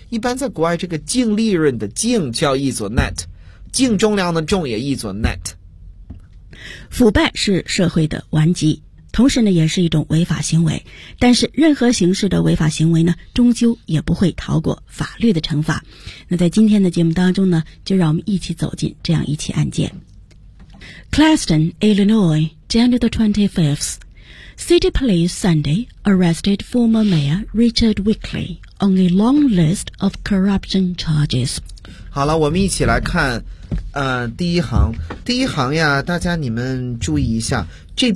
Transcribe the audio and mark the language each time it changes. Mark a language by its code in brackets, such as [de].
[zh] 一般在国外这个净利润的净叫译作 net， 净重量的重也译作 net。腐败是社会的顽疾，同时呢也是一种违法行为，但是任何形式的违法行为呢终究也不会逃过法律的惩罚。那在今天的节目当中呢，就让我们一起走进这样一起案件。 [en] Claston, Illinois, January the 25thCity police Sunday arrested former mayor Richard Weekly on a long list of corruption charges. [zh] 好了，我们一起来看，第一行呀，大家你们注意一下这篇。